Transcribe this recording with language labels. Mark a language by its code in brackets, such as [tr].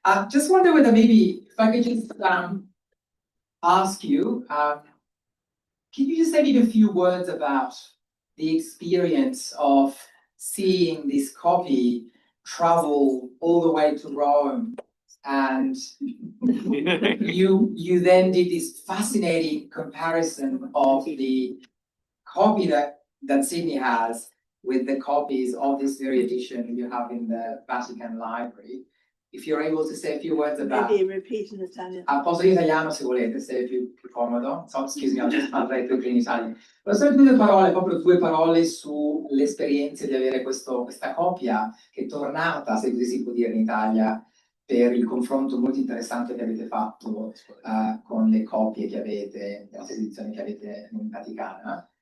[en] Just wonder whether maybe if I could just ask you, can you just say maybe a few words about the experience of seeing this copy travel all the way to Rome, and you then did this fascinating comparison of the copy that Sydney has with the copies of this very edition you have in the Vatican Library. If you're able to say a few words about... Maybe repeat in Italian. [it] Posso in italiano se volete, se è più comodo. [en] So, excuse me, I'll just translate quickly in Italian. [it] Volevo solo due parole, proprio due parole sull'esperienza di avere questa copia che è tornata, se così si può dire, in Italia, per il confronto molto interessante che avete fatto con le copie che avete, le altre edizioni che avete in Vaticana.